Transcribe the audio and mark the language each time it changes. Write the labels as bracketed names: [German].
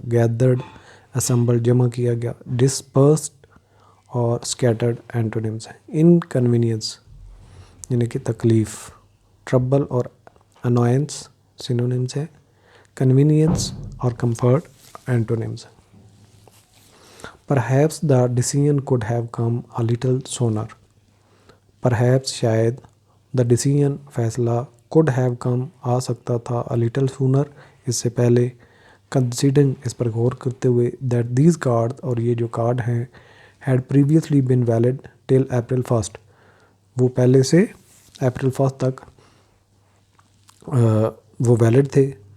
[Urdu] Gathered, assemble, جمع کیا گیا. ڈسپرسڈ اور اسکیٹرڈ اینٹونیمز ہیں. انکنوینئنس یعنی کہ تکلیف. ٹربل اور انوائنس سینونیمز ہیں. کنوینئنس اور کمفرٹ اینٹونیمز ہیں. [English] Perhaps the decision could have come a little sooner. Perhaps شاید، the decision فیصلہ، could have come [Urdu] آ سکتا تھا [English] a little sooner [Urdu] اس سے پہلے. considering اس پر غور کرتے ہوئے [English] that these cards [Urdu] اور یہ جو کارڈ ہیں [English] had previously been valid till April 1st [Urdu] وہ پہلے سے اپریل 1 تک وہ ویلڈ تھے.